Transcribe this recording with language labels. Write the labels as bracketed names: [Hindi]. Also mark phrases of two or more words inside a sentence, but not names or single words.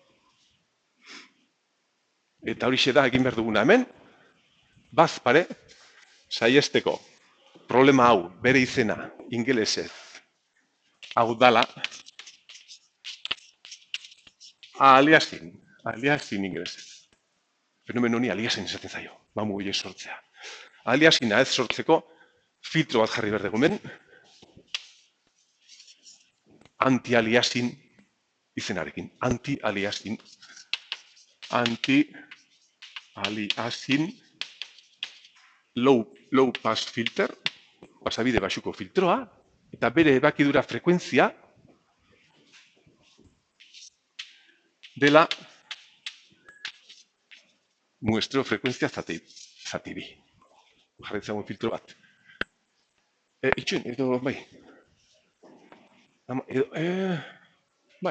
[Basque] Eta horixe da egin behar duguna hemen, bazpare, saiesteko problema hau, bere izena, ingelesez, hau dala, aliasin ingelesez. Fenomeno honi aliasin esaten zaio, mamu horiek sortzea. Aliasina ez sortzeko, filtro bat jarri behar degumen, anti-aliasin izenarekin. [English] Anti-aliasin low pass filter, [Basque] pasabide baxuko filtroa, eta bere ebakidura frekuentzia dela muestreo frekuentzia zati bi. Jarretzagun filtro bat. Itxuen, edo, bai. Bai.